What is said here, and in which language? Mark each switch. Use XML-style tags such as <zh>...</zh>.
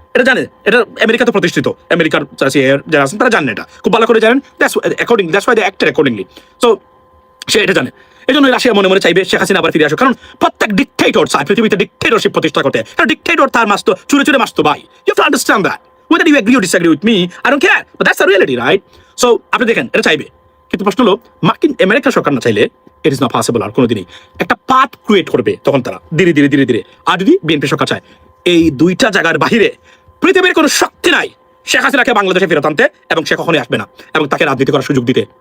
<bn>এটা জানে, এটা আমেরিকাতে প্রতিষ্ঠিত, আমেরিকার যারা আছেন তারা জানেন, এটা খুব ভালো করে জানেন।</bn> <en>That's why they acted accordingly.</en> <bn>So সে এটা জানে, এই জন্য রাশিয়া মনে মনে চাইবে শেখ হাসিনা আবার ফিরে আসুক। কারণ প্রত্যেক ডিক্টেটর চায় পৃথিবীতে ডিক্টেটরশিপ প্রতিষ্ঠা করতে। কারণ ডিক্টেটর তার মাস্তো চুরে চুরে মাস্তো ভাই।</bn> <en>You have to understand that. Whether you agree or disagree with me, I don't care, but that's the reality, right? So</en> <bn>আপনি দেখেন এটা চাইবে, কিন্তু প্রশ্ন হলো মার্কিন আমেরিকা সরকার না চাইলে</bn> <en>It is not possible.</en> <bn>আর কোনোদিনই একটা পাথ ক্রিয়েট করবে তখন তারা ধীরে ধীরে ধীরে ধীরে। আর যদি বিএনপি সরকার চায়, এই দুইটা জায়গার বাহিরে পৃথিবীর কোনো শক্তি নাই শেখ হাসিনাকে বাংলাদেশে ফেরত আনতে, এবং সে কখনোই আসবে না এবং তাকে রাজনীতি করার সুযোগ দিতে।</bn>